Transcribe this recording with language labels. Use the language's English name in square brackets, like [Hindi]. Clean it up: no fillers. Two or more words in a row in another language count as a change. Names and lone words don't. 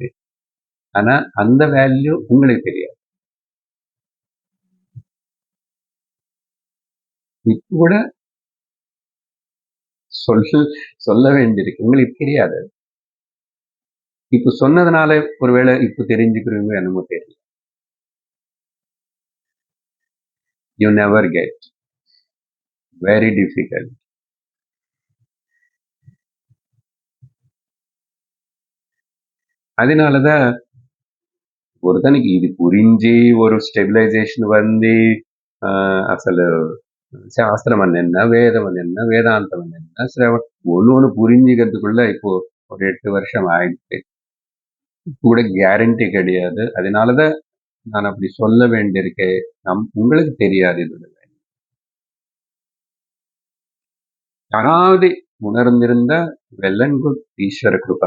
[Tamil] ஆனா அந்த வேல்யூ உங்களுக்கு தெரியாது. இப்ப கூட சொல்ல வேண்டியிருக்கு, உங்களுக்கு தெரியாது. இப்ப சொன்னதுனால ஒருவேளை இப்ப தெரிஞ்சுக்கிறீங்க என்னமோ தெரியல. [English] You never get. Very difficult. [Tamil] அதனாலதான் ஒருத்தனுக்கு இது புரிஞ்சு ஒரு ஸ்டெபிலைசேஷன் [Telugu] అసలు శాస్త్రం [Tamil] என்ன, வேதம் என்ன, வேதாந்தம் என்ன, ஒண்ணு புரிஞ்சுக்கிறதுக்குள்ள இப்போ ஒரு 8 வருஷம் ஆயிடுச்சு. கூட கேரண்டி கிடையாது. அதனாலதான் நான் அப்படி சொல்ல வேண்டியிருக்கே, உங்களுக்கு தெரியாது. இது யாராவது உணர்ந்திருந்த [English] well and good, [Tamil] ஈஸ்வர கிருபா.